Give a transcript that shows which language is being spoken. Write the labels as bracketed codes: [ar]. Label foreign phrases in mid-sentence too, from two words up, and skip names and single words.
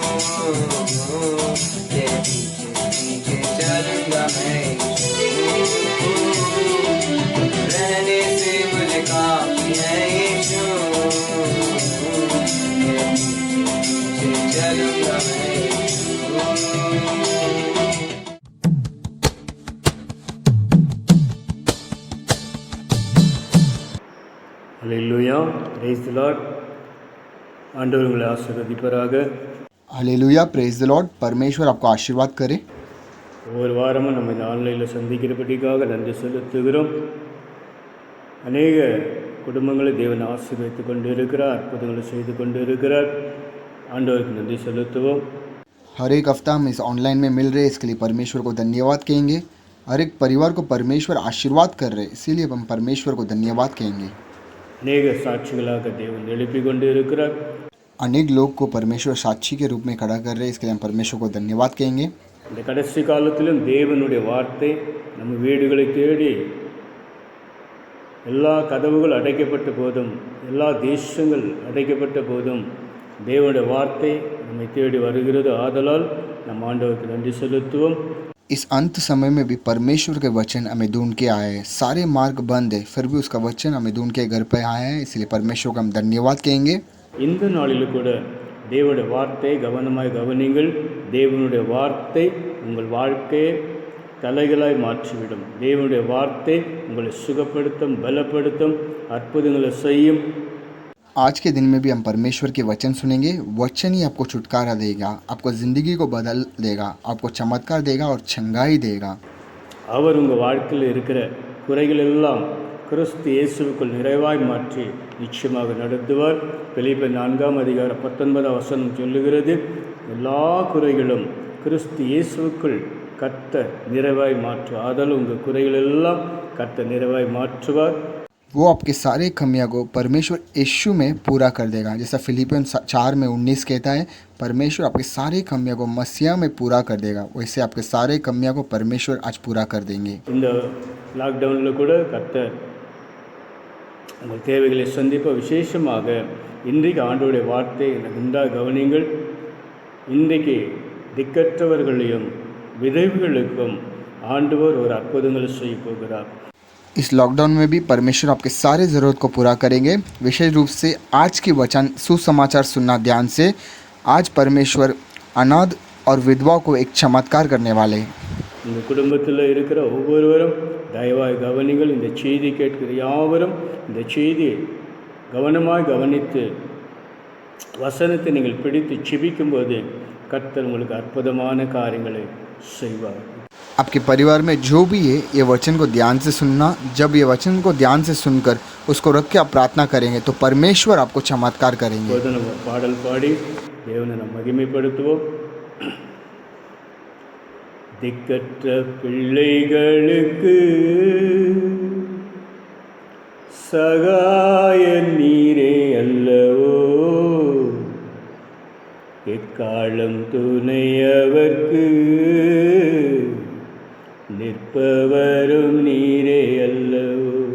[hi] तेरे पीछे पीछे चलूंगा मैं यीशु, तुम रहने से मुझे काफी है यीशु, तेरे पीछे पीछे चलूंगा मैं यीशु। [en] Hallelujah, praise the Lord. [ta] ஆண்டவர் உங்களை ஆசீர்வதிப்பாராக. [en] Hallelujah, praise the Lord. [hi] परमेश्वर आपको आशीर्वाद करे। [ta] ஒவ்வொரு வாரமும் நம்ம இந்த ஆன்லைனில் சந்திக்கிறபடிக்காக நன்றி செலுத்துகிறோம். அநேக குடும்பங்களை தேவன் ஆசீர்வதித்து கொண்டு இருக்கிறார், அற்புதங்களை செய்து கொண்டு இருக்கிறார். ஆண்டவருக்கு நன்றி செலுத்துவோம். [hi] हर एक हफ्ता हम इस ऑनलाइन में मिल रहे, इसके लिए परमेश्वर को धन्यवाद कहेंगे। हर एक परिवार को परमेश्वर आशीर्वाद कर रहे, इसीलिए हम परमेश्वर को धन्यवाद कहेंगे। [ta] அநேக சாட்சிகளாக தேவன் எழுப்பி கொண்டு இருக்கிறார். [hi] अनेक लोग को परमेश्वर साक्षी के रूप में खड़ा कर रहे, इसके लिए हम परमेश्वर को धन्यवाद कहेंगे। [ta] இந்த கடைசி காலத்திலும் தேவனுடைய வார்த்தை நம்ம வீடுகளை தேடி எல்லா கதவுகள் அடைக்கப்பட்ட போதும், எல்லா தேசங்கள் அடைக்கப்பட்ட போதும் தேவனுடைய வார்த்தை நம்மை தேடி வருகிறது. ஆதலால் நம் ஆண்டவருக்கு நன்றி செலுத்துவோம். [hi] इस अंत समय में भी परमेश्वर के वचन हमें ढूंढ के आए हैं. सारे मार्ग बंद है, फिर भी उसका वचन हमें ढूंढ के घर पे आया है. इसलिए परमेश्वर को हम धन्यवाद कहेंगे. [ta] இந்த நாளில் கூட தேவனுடைய வார்த்தை கவனமாய் கவனிங்கள். தேவனுடைய வார்த்தை உங்கள் வாழ்க்கையை தலைகளாய் மாற்றிவிடும். தேவனுடைய வார்த்தை உங்களை சுகப்படுத்தும், பலப்படுத்தும், அற்புதங்களை செய்யும். [hi] आज के दिन में भी हम परमेश्वर के वचन सुनेंगे. वचन ही आपको छुटकारा देगा, आपको ज़िंदगी को बदल देगा, आपको चमत्कार देगा और चंगाई देगा. [ta] அவர் உங்கள் வாழ்க்கையில் இருக்கிற குறைகள் எல்லாம் கிறிஸ்து இயேசுவுக்குள் நிறைவாய் மாற்றி நிச்சயமாக நடத்துவார். பிலிப்பியர் 4:19 சொல்லுகிறது, எல்லா குறைகளும் கிறிஸ்து இயேசுவுக்குள் கர்த்தர் நிறைவாய் மாற்று. ஆதலால் உங்கள் குறைகள் எல்லாம் கர்த்தர் நிறைவாய் மாற்றுவார். [hi] वो आपके सारे कमियां को परमेश्वर यीशु में पूरा कर देगा. जैसा फिलिपियन 4:19 कहता है, परमेश्वर आपके सारे कमियां को मसीहा में पूरा कर देगा. वैसे आपके सारे कमियां को परमेश्वर आज पूरा कर देंगे. [ta] இந்த லாக்டவுனில் கூட கர்த்தர் உங்கள் தேவைகளை சந்திப்ப விசேஷமாக இன்றைக்கு ஆண்டவருடைய வார்த்தை நன்றாக கவனிங்கள். இன்றைக்கு திக்கற்றவர்களையும் விதவைகளுக்கும் ஆண்டவர் ஒரு அற்புதங்களை செய்ய போகிறார். [hi] इस लॉकडाउन में भी परमेश्वर आपके सारे ज़रूरत को पूरा करेंगे. विशेष रूप से आज की वचन सुसमाचार सुनना ध्यान से. आज परमेश्वर अनाथ और विधवा को एक चमत्कार करने वाले हैं. [ta] உங்கள் குடும்பத்தில் இருக்கிற ஒவ்வொருவரும் தயவாய் கவனிங்கள். இந்த செய்தி கேட்கிற யாவரும் இந்த செய்தியை கவனமாய் கவனித்து வசனத்தை நீங்கள் பிடித்து செபிக்கும்போது கர்த்தர் உங்களுக்கு அற்புதமான காரியங்களை செய்வார். [hi] आपके परिवार में जो भी है, ये वचन को ध्यान से सुनना. जब ये वचन को ध्यान से सुनकर उसको रख के आप प्रार्थना करेंगे तो परमेश्वर आपको चमत्कार करेंगे. [ta] நம்ம பாடல் பாடி தேவனை நாம் மகிமைப்படுத்துவோம். திக்கற்ற பிள்ளைகளுக்கு சகாய நீரே அல்லவோ, எக்காலம் துணையவர்க்கு நிற்பவரும் நீரே அல்லவோ.